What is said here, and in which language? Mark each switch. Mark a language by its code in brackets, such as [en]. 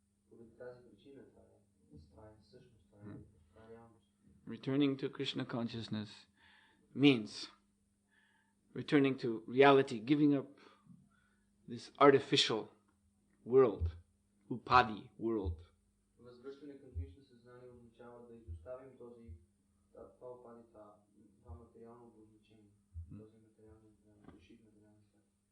[bg] Поради тази причина това е същност, това е реалност. [en] Returning to Krishna consciousness means returning to reality, giving up this artificial world, upadi world. [bg] Възвръщане към Кришна съзнание означава да изоставим това упади, това материално обозначение, този материален души, материален свят.